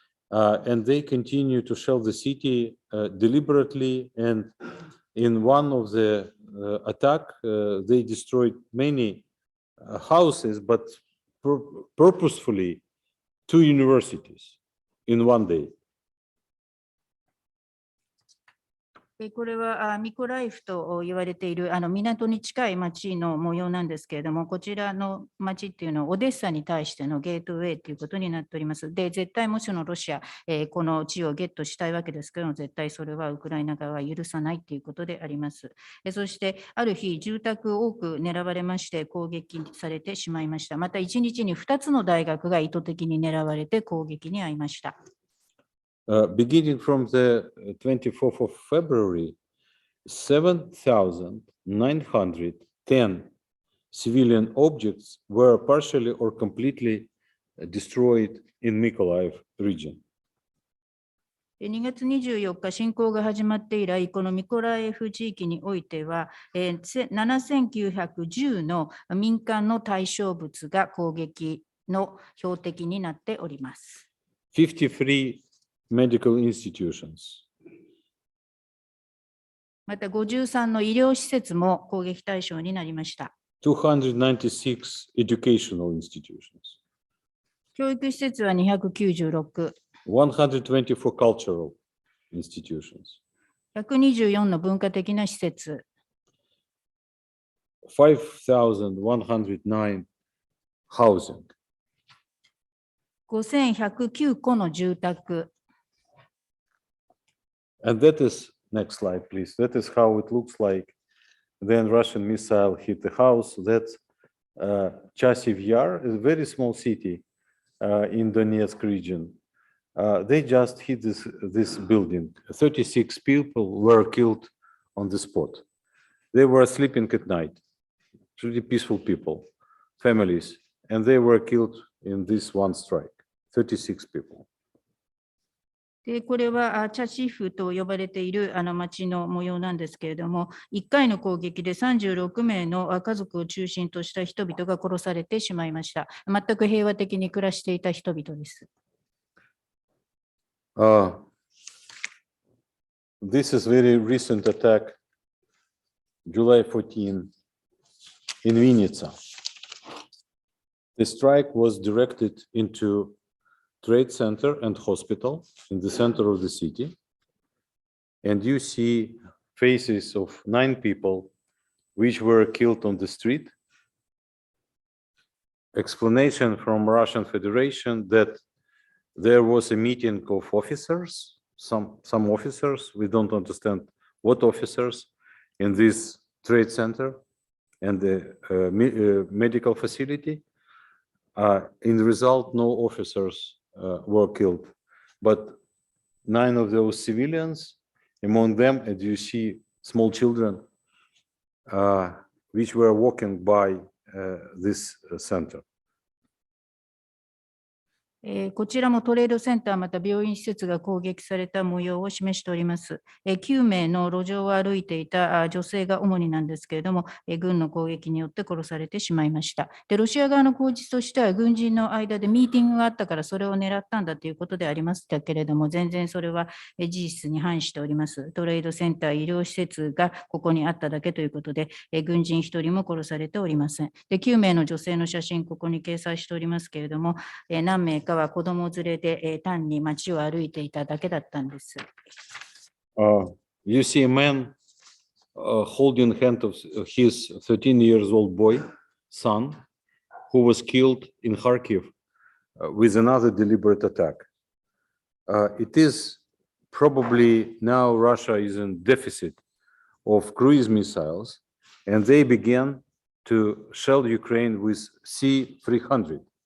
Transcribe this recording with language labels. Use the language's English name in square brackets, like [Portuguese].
[English] And they continue to shell the city deliberately. And in one of the attack, they destroyed many houses, but purposefully 2 universities in one day. [Japanese] これはミコライフと言われている港に近い町の模様なんですけれども、こちらの町っていうのはオデッサに対してのゲートウェイということになっております。で、絶対もちろんロシア、この地をゲットしたいわけですけども、絶対それはウクライナ側は許さないということであります。そしてある日、住宅多く狙われまして攻撃されてしまいました。また1日に2つの大学が意図的に狙われて攻撃に遭いました。 [English] Beginning from the 24th of February, 7,910 civilian objects were partially or completely destroyed in Mykolaiv region. [Japanese] 2月24日、侵攻が始まって以来、このミコライフ地域においては、7910の民間の対象物が攻撃の標的になっております。 [English] 53 medical institutions. [Japanese] また53の医療施設も攻撃対象になりました。 [English] 296 educational institutions. [Japanese] 教育施設は296。 [English] 124 cultural institutions. [Japanese] 124の文化的な施設。 [English] 5,109 housing. [Japanese] 5109戸の住宅。 [English] And that is, next slide, please. That is how it looks like. Then Russian missile hit the house. That's Chasiv Yar, a very small city in Donetsk region. They just hit this building. 36 people were killed on the spot. They were sleeping at night. Really peaceful people, families, and they were killed in this one strike. 36 people. [Japanese] でこれはチャシフと呼ばれている町の模様なんですけれども、1回の攻撃で36名の家族を中心とした人々が殺されてしまいました。全く平和的に暮らしていた人々です。 [English] This is very recent attack, July 14, in Vinnytsia. The strike was directed into trade center and hospital in the center of the city. And you see faces of 9 people which were killed on the street. Explanation from Russian Federation that there was a meeting of officers, some officers, we don't understand what officers, in this trade center and the medical facility. In the result, no officers were killed, but 9 of those civilians, among them, as you see, small children, which were walking by this center. [Japanese] こちらもトレードセンターまた病院施設が攻撃された模様を示しております。 9名の路上を歩いていた女性が主になんですけれども、軍の攻撃によって殺されてしまいました。で、ロシア側の口実としては軍人の間でミーティングがあったからそれを狙ったんだということでありましたけれども、全然それは事実に反しております。トレードセンター、医療施設がここにあっただけということで、軍人1人も殺されておりません。で、9名の女性の写真、ここに掲載しておりますけれども、何名かは子供連れで単に街を歩いていただけだったんです。 [English] You see a man holding hand of his 13 years old boy, son, who was killed in Kharkiv with another deliberate attack. It is probably now Russia is in deficit of cruise missiles, and they began to shell Ukraine with C-300.